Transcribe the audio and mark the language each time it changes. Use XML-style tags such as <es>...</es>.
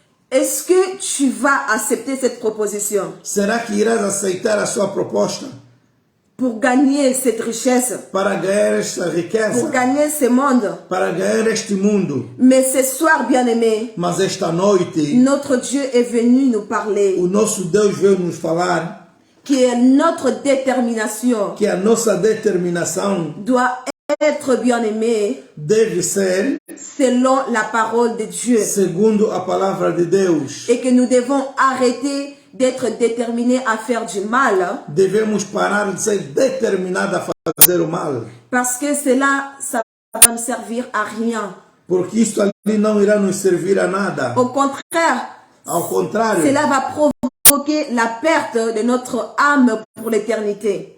<fr>est-ce que tu vas accepter cette proposition</fr> <pt>será que irás aceitar a sua proposta</pt> <fr>pour gagner cette richesse,</fr> <pt>para ganhar esta</pt> <fr>pour</fr> <pt>riqueza,</pt> <fr>gagner ce monde?</fr> <pt>para ganhar este mundo?</pt> <fr>Mais ce soir, bien-aimés,</fr> <pt>Mas esta noite,</pt> <fr>notre Dieu est venu nous parler,</fr> <pt>o nosso Deus veio nos falar</pt> <fr>qui est notre détermination</fr> <pt>que a nossa determinação</pt> <fr>doit être, bien-aimés,</fr> <pt>deve ser</pt> <fr>selon la parole de Dieu.</fr> <pt>segundo a palavra de Deus.</pt> <fr>Et que nous devons arrêter d'être déterminés à faire du mal,</fr> <pt>Devemos parar de ser determinados a fazer o mal,</pt> <fr>parce que cela, ça va me servir à rien.</fr> <pt>porque isto ali não irá nos servir a nada.</pt> <fr>Au contraire,</fr> <pt>Ao contrário,</pt> <fr>cela va provoquer la perte de notre âme pour l'éternité.</fr>